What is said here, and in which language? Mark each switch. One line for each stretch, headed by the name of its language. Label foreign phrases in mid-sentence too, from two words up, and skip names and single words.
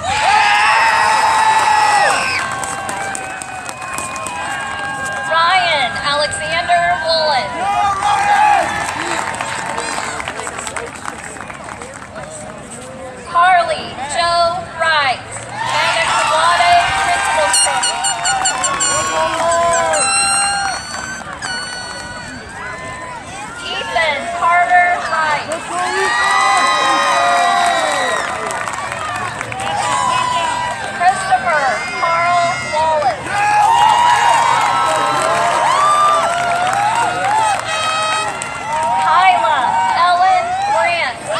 English: Ryan Alexander Woolen. Carly Joe Wright.
Latin: Magna Cum Laude
English: Principal's Trophy. Ethan Carter Wright. Christopher Carl Wallace. Kyla Ellen Grant.